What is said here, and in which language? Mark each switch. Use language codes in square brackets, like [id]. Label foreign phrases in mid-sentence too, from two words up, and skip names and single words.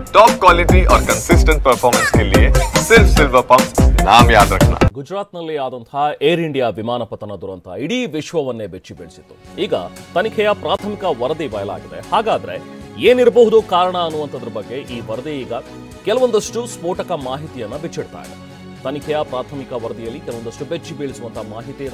[en] top quality [hi] और [en] consistent performance [hi] के लिए सिर्फ सिल्वर पंप नाम याद रखना। [kn] ಗುಜರಾತ್ನಲ್ಲಿ ಆದಂತಹ ಏರ್ ಇಂಡಿಯಾ ವಿಮಾನ ಪತನ ದುರಂತ ಇಡೀ ವಿಶ್ವವನ್ನೇ ಬೆಚ್ಚಿ ಬೀಳಿಸಿತು. ಈಗ ತನಿಖೆಯ ಪ್ರಾಥಮಿಕ ವರದಿ ಬಯಲಾಗಿದೆ. ಹಾಗಾದ್ರೆ ಏನಿರಬಹುದು ಕಾರಣ ಅನ್ನುವಂಥದ್ರ ಬಗ್ಗೆ ಈ ವರದಿ ಈಗ ಕೆಲವೊಂದಷ್ಟು ಸ್ಫೋಟಕ ಮಾಹಿತಿಯನ್ನ ಬಿಚ್ಚಿಡ್ತಾ ಇದೆ. ತನಿಖೆಯ ಪ್ರಾಥಮಿಕ ವರದಿಯಲ್ಲಿ ಕೆಲವೊಂದಷ್ಟು ಬೆಚ್ಚಿ ಬೀಳಿಸುವಂತಹ ಮಾಹಿತಿ ಇದೆ.